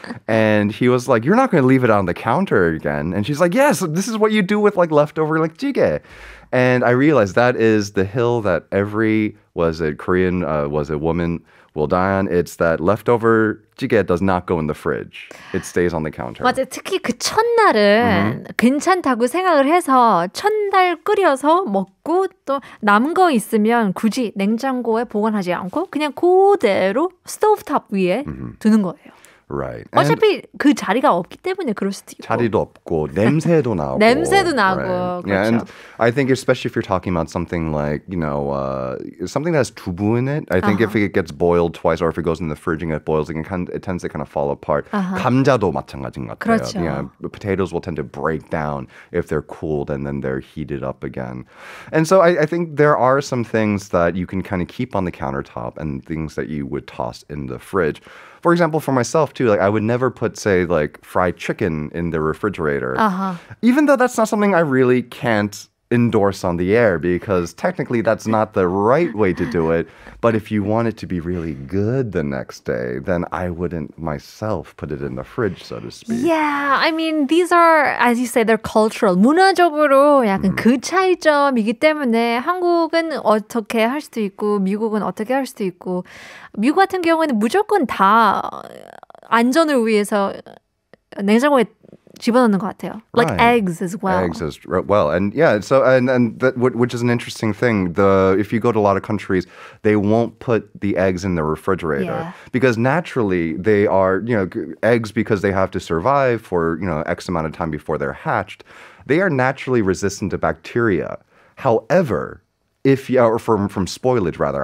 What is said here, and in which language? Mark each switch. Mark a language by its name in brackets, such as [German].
[English] And he was like, "You're not going to leave it on the counter again?" And she's like, "Yes, this is what you do with leftover jjigae." And I realized that is the hill that every Korean woman will die on. It's that leftover jjigae does not go in the fridge. It stays on the counter. [Korean] 맞아요. 특히 그 첫날은 괜찮다고 생각을 해서 첫날 끓여서 먹고 또 남은 거 있으면 굳이 냉장고에 보관하지 않고 그냥 그대로 스토브탑 위에 두는 거예요. [English] Right. And [Korean] 어차피 그 자리가 없기 때문에 그럴 수도 있고. 자리도 없고 냄새도 나고. 냄새도 나고. [English] Right. [Korean] 그렇죠. [English] Yeah, and I think especially if you're talking about something like, something that has 두부 in it, I think if it gets boiled twice or if it goes in the fridge and it boils, it tends to kind of fall apart. [Korean] 감자도 마찬가지인 것 같아요. 그렇죠. [English] Yeah, potatoes will tend to break down if they're cooled and then they're heated up again. And so I think there are some things that you can kind of keep on the countertop and things that you would toss in the fridge. For example, for myself too, like I would never put, say, like fried chicken in the refrigerator. Even though that's not something I really can't endorse on the air because technically that's not the right way to do it. But if you want it to be really good the next day, then I wouldn't myself put it in the fridge, so to speak. Yeah, I mean, these are, as you say, they're cultural. [Korean] 문화적으로 약간 그 차이점이기 때문에 한국은 어떻게 할 수도 있고 미국은 어떻게 할 수도 있고 미국 같은 경우에는 무조건 다 안전을 위해서 냉장고에 집어넣는 것 같아요. [English] Like eggs as well. Eggs as well. And yeah, so and that, which is an interesting thing. If you go to a lot of countries, they won't put the eggs in the refrigerator because naturally they are, eggs because they have to survive for, X amount of time before they're hatched. They are naturally resistant to bacteria. However, or from spoilage rather.